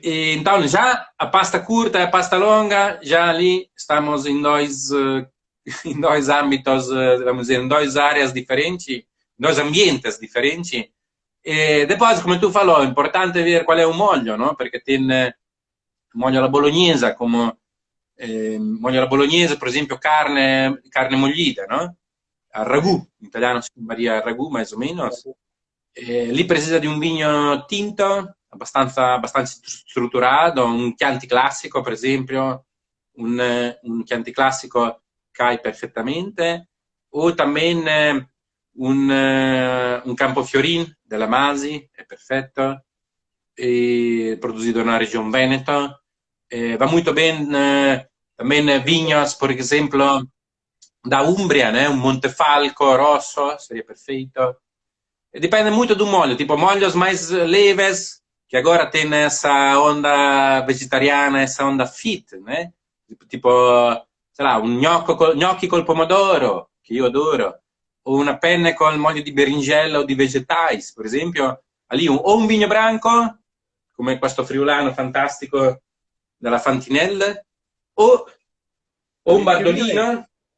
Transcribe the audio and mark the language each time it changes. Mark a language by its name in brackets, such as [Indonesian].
[Portuguese] E, então, já a pasta curta e a pasta longa, já ali estamos em dois âmbitos, vamos dizer, em 2 áreas diferentes, 2 ambientes diferentes. E depois, [Italian] come tu [Portuguese] falou, [Italian] è importante [Portuguese] ver qual è o molho, no? [Italian] Perché [Portuguese] tem molho [Italian] alla bolognese, come molho alla bolognese, per esempio, carne mollita, no? A ragù, in italiano si chiamaria ragù, [Portuguese] mais o menos. [Italian] Lì precisa di un vino tinto, abbastanza strutturato, un Chianti classico, per esempio, un Chianti classico cai perfettamente, o también un Campofiorin della Masi, è perfetto, producido nella regione Veneto, [Portuguese] va muito bem também vinhos, por exemplo, da Umbria, né? Um Montefalco rosso, seria perfeito. E depende muito do molho, tipo molhos mais leves, que agora tem essa onda vegetariana, essa onda fit, né? [Italian] Tipo, sei lá, un gnocchi col pomodoro, che io adoro, o una penne col [Portuguese] molho di berinjela o di vegetais, [Italian] per esempio, lì o un vino branco, come questo friulano fantastico della Fantinelle, o un bardolino.